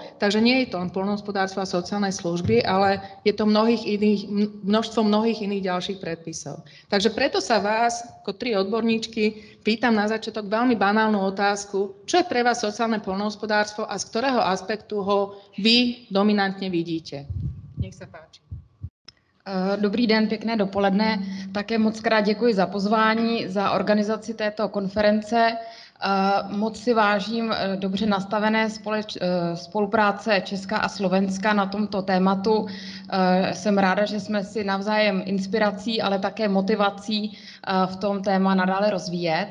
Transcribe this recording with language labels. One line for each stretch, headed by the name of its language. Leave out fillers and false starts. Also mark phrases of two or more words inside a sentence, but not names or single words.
Slovak: Takže nie je to len poľnohospodárstvo a sociálne služby, ale je to množstvo mnohých iných ďalších predpisov. Takže preto sa vás, ako 3 odborníčky, pýtam na začiatok veľmi banálnu otázku, čo je pre vás sociálne poľnohospodárstvo a z ktorého aspektu ho vy dominantne vidíte. Nech sa páči.
Czech: Dobrý den, pěkné dopoledne. Také moc krát děkuji za pozvání, za organizaci této konference. Moc si vážím dobře nastavené spolupráce Česka a Slovenska na tomto tématu. Jsem ráda, že jsme si navzájem inspirací, ale také motivací v tom téma nadále rozvíjet.